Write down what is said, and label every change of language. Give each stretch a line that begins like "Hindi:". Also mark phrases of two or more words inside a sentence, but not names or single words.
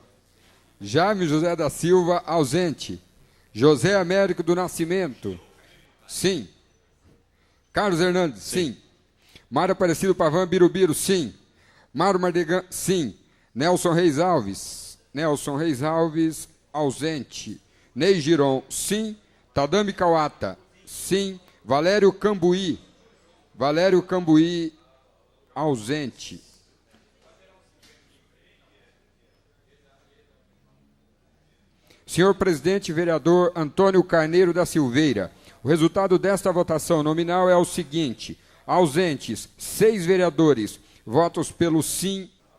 Portuguese: Jaime José da Silva, ausente. José Américo do Nascimento. Sim. Carlos Hernandes, sim. Mário Aparecido Pavan Birubiru, sim. Mário Mardegan, sim. Nelson Reis Alves. Nelson Reis Alves, ausente. Ney Giron, sim. Tadami Kawata, sim. Valério Cambuí. Valério Cambuí, ausente. Senhor presidente, vereador Antônio Carneiro da Silveira. O resultado desta votação nominal é o seguinte: ausentes, 6 vereadores, votos pelo sim.